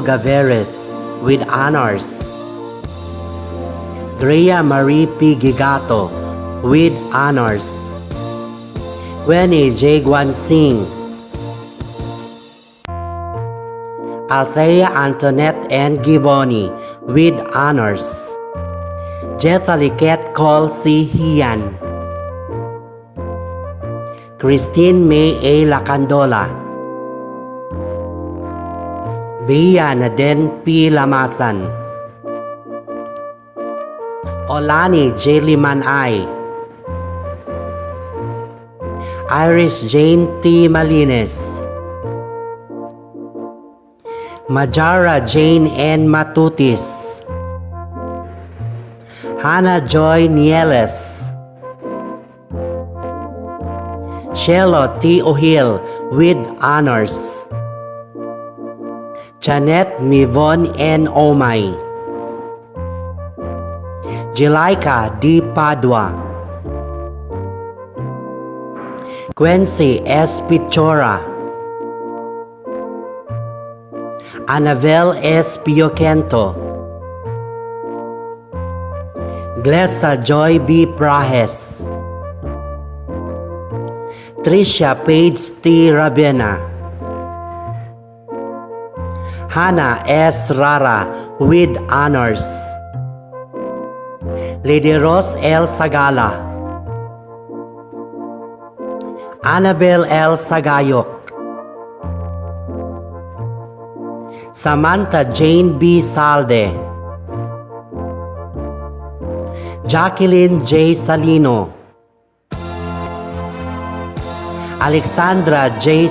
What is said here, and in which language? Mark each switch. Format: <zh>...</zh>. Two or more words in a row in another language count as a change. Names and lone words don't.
<en>Gaveres with honors, Greya Marie P. Gigato with honors, Winnie J. Guansing, Althea Antoinette N. Giboni with honors, Jetaliket Col C. Hian, Christine May A. Lacandola, Bea Naden P. Lamasan, Olani J. Limanay, Iris Jane T. Malines, Majara Jane N. Matutis, Hannah Joy Nieles, Shelo T. O'Hill with honors, Janet Mivon N. Omay, Jelaika D. Padua, Quincy S. Pichora, Annabel S. Piocento, Glessa Joy B. Prahes, Tricia Page T. Rabena, Hannah S. Rara with honors, Lady Rose L. Sagala, Annabel L. Sagayok, Samantha Jane B. Salde, Jacqueline J. Salino, Alexandra J.</en>